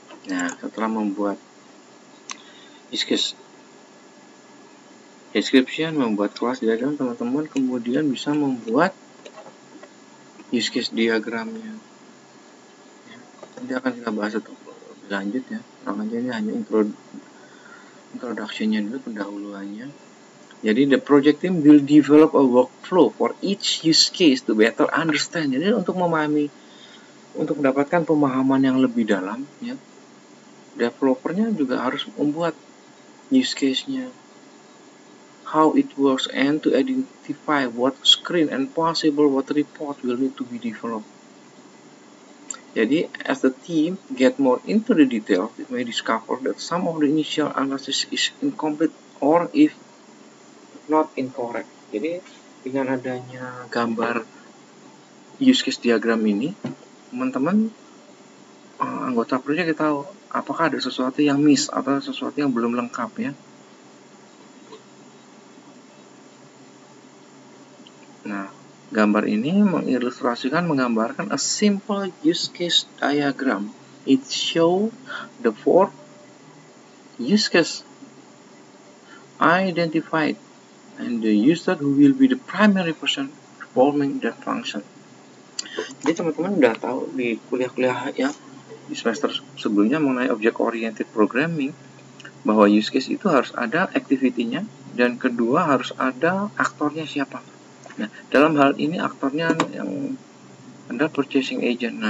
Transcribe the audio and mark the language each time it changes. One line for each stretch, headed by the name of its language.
Indonesian: Nah, setelah membuat use case description, membuat kelas diagram, teman-teman kemudian bisa membuat use case diagramnya. Nanti akan kita bahas lebih lanjut, ya. Sekarang aja ini hanya introduction-nya dulu, pendahuluannya. Jadi
English: the project team will develop a workflow for each use case to better understand.
Indonesian: Jadi untuk memahami, untuk mendapatkan pemahaman yang lebih dalam, ya, developernya juga harus membuat use case-nya,
English: how it works, and to identify what screen and possible what report will need to be developed.
Indonesian: Jadi,
English: as the team get more into the details, it may discover that some of the initial analysis is incomplete or if not incorrect.
Indonesian: Jadi, dengan adanya gambar use case diagram ini, teman-teman anggota project kita tahu apakah ada sesuatu yang miss atau sesuatu yang belum lengkap, ya. Nah, gambar ini menggambarkan
English: a simple use case diagram. It shows the 4 use case identified and the user who will be the primary person performing that function.
Indonesian: Jadi teman-teman udah tahu di kuliah-kuliah, ya, di semester sebelumnya mengenai object oriented programming bahwa use case itu harus ada activity-nya dan kedua harus ada aktornya siapa. Nah, dalam hal ini aktornya yang ada purchasing agent.